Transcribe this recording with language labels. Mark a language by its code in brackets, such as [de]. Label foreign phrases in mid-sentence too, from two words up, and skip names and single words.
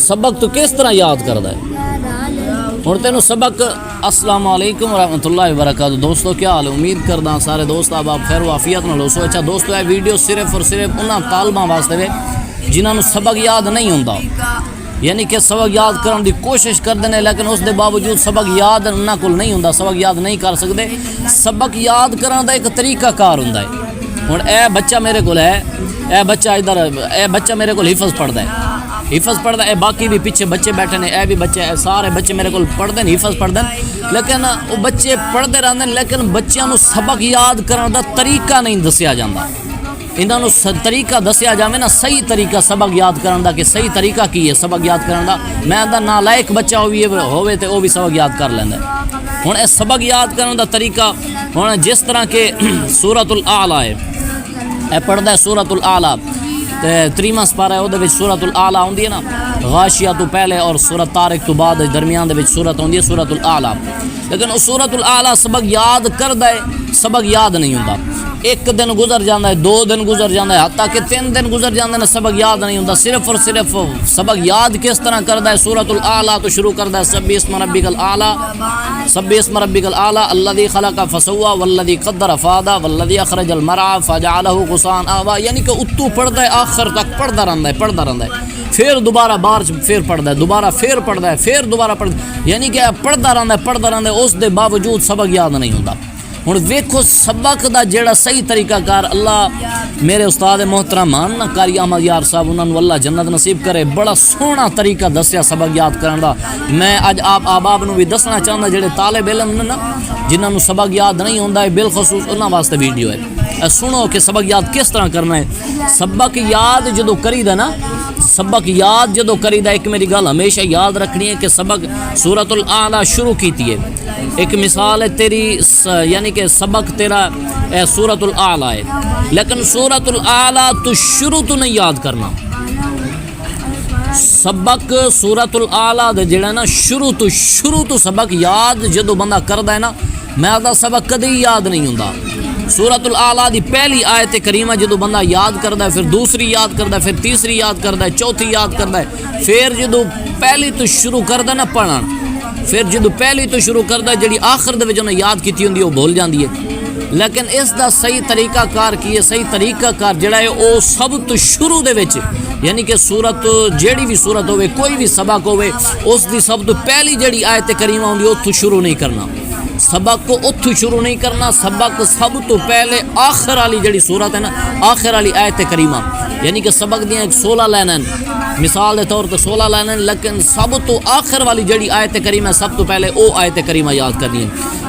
[pa] سبق تو کس طرح یاد کردا ہے ہن تینوں سبق۔ [ar] السلام علیکم ورحمۃ اللہ وبرکاتہ۔ [ur] دوستو کیا حال ہے؟ [pa] امید کردا سارے دوست آپ خیر و عافیت نال ہوسو۔ اچھا دوستو یہ ویڈیو [ur] صرف اور صرف [pa] انہاں طالباں واسطے ہے جنہاں نوں سبق یاد نہیں ہوندا، یعنی کہ سبق یاد کرن دی کوشش کردے نے لیکن اس دے باوجود سبق یاد انہاں کول نہیں ہوندا، سبق یاد نہیں کر سکدے۔ سبق یاد کرن دا ایک طریقہ کار ہوندا ہے۔ ہن اے بچہ میرے کول ہے، اے بچہ میرے کول حفظ پڑھدا ہے، حفظ پڑھدا ہے، باقی بھی پیچھے بچے بیٹھے نے، اے بھی بچے، اے سارے بچے میرے کول پڑھدے ہیں، حفظ پڑھدے ہیں، لیکن وہ بچے پڑھدے رہندے ہیں لیکن بچیاں نوں سبق یاد کرن دا طریقہ نہیں دسیا جاندا۔ انہاں نوں طریقہ دسیا جاوے نا، صحیح طریقہ سبق یاد کرن دا کہ صحیح طریقہ کی ہے سبق یاد کرن دا۔ میں دا نالائق بچہ ہوے تے او بھی سبق یاد کر لیندا ہے۔ ہن اے سبق یاد کرن دا طریقہ ہن جس طرح کہ سورۃ الاعلی ہے، اے پڑھدا ہے سورۃ الاعلی، تے 3واں سپارہ ہے، او دے وچ سورۃ الاعلی ہوندی ہے نا، غاشیہ تو پہلے اور سورۃ طارق تو بعد درمیان دے وچ سورۃ ہوندی ہے سورۃ الاعلی، لیکن اس سورۃ الاعلی سبق یاد کردا ہے، سبق یاد نہیں ہوندا۔ ایک دن گزر جاندہ ہے، 2 دن گزر جاندہ ہے، حتیٰ کہ 3 دن گزر جاندے ہیں، سبق یاد نہیں ہوندا۔ [ur] صرف اور صرف [pa] سبق یاد کس طرح کردا ہے؟ سورۃ الاعلی تو شروع کردا ہے [ar] سبح اسم ربک الاعلی، سبح اسم ربک الاعلی الذی خلق فسوى والذی قدر فہدى والذی اخرج المرعى فجعلہ غثاء احوى، [pa] یعنی کہ اتو پڑھدا ہے آخر تک پڑھدا رہندا ہے، پھر دوبارہ بار پھر پڑھدا ہے، دوبارہ پھر پڑھدا ہے، پھر دوبارہ پڑھدا ہے، یعنی کہ پڑھدا رہندا ہے، اس دے باوجود سبق یاد نہیں ہوندا۔ ہن ویکھو سبق دا جیڑا صحیح طریقہ کار، اللہ میرے استاد محترم نا قاری احمد یار صاحب، انہاں نوں اللہ جنت نصیب کرے، بڑا سوہنا طریقہ دسیا سبق یاد کرن دا۔ میں اج آپ احباب نوں بھی دسنا چاہندا جڑے طالب علم نے نا جنہاں نوں سبق یاد نہیں ہوندا ہے، بالخصوص انہاں واسطے ویڈیو ہے۔ سنو کہ سبق یاد کس طرح کرنا ہے۔ سبق یاد جدوں کریدا نا، سبق یاد جدوں کریدا، ایک میری گل ہمیشہ یاد رکھنی ہے کہ سبق سورۃ الاعلی شروع کیتی ہے۔ ایک مثال ہے تیری، یعنی کہ سبق تیرا سورۃ الاعلی ہے، لیکن سورۃ الاعلی تو شروع تو نہیں یاد کرنا۔ سبق سورۃ الاعلی دے جڑا نا شروع تو سبق یاد جدوں بندہ کردا ہے نا، میں دا سبق کدی یاد نہیں ہوندا۔ سورۃ الاعلی دی پہلی آیت کریمہ جدوں بندہ یاد کردا ہے، پھر دوسری یاد کردا ہے، پھر تیسری یاد کردا ہے، چوتھی یاد کردا ہے، پھر جدوں پہلی تو شروع کردا نا پڑھن، پھر جدوں پہلی تو شروع کردا جڑی آخر دے وچ انہیں یاد کیتی ہوندی وہ بھول جاندی ہے۔ لیکن اس دا صحیح طریقہ کار کی ہے؟ صحیح طریقہ کار جڑا ہے او سب تو شروع دے وچ، یعنی کہ سورت جیڑی بھی سورت ہوے، کوئی بھی سبق ہوے، اس دی سب تو پہلی جڑی آیت کریمہ ہوندی اوتھوں شروع نہیں کرنا، سبق کو اتھو شروع نہیں کرنا۔ سبق سب تو پہلے آخر والی جڑی سورت ہے نا، آخر والی آیت کریمہ، یعنی کہ سبق دیاں 16 لائناں، مثال دے طور تے 16 لائناں، لیکن سب تو آخر والی جڑی آیت کریمہ ہے، سب تو پہلے او آیت کریمہ یاد کرنی ہے۔